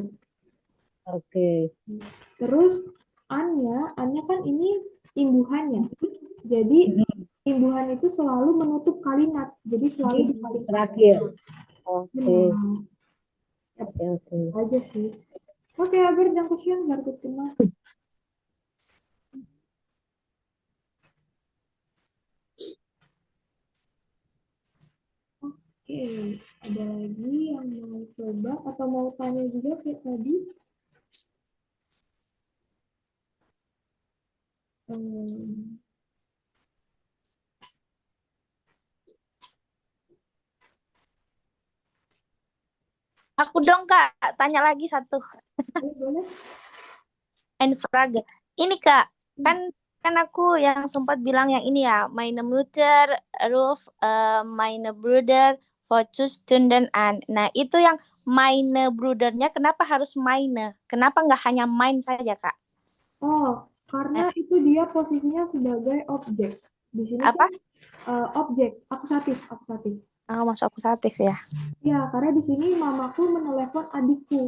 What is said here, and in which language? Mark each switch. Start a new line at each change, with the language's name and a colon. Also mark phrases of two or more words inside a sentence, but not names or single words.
Indonesian: Oke. Terus Anya kan ini imbuhannya. Jadi imbuhan itu selalu menutup kalimat. Jadi selalu di kalimat Terakhir. Oke. Nah, Oke. aja sih. Oke,
German: aber danke schön,
Indonesian: berikut kemana? Oke, ada lagi yang mau coba atau mau tanya juga kayak tadi? Aku dong Kak, tanya lagi satu. Boleh? Frage. Ini Kak, kan aku yang sempat bilang yang ini ya,
German: meine Mutter ruf meine Bruder vor 2 Stunden an.
Indonesian: Nah, itu yang
German: meine Brudernya
Indonesian: kenapa harus meine? Kenapa nggak hanya main saja, Kak? Oh, karena itu dia posisinya sebagai objek. Di sini Apa? kan objek, akusatif. Oh, masuk akusatif ya. Ya, karena di sini mamaku menelepon adikku.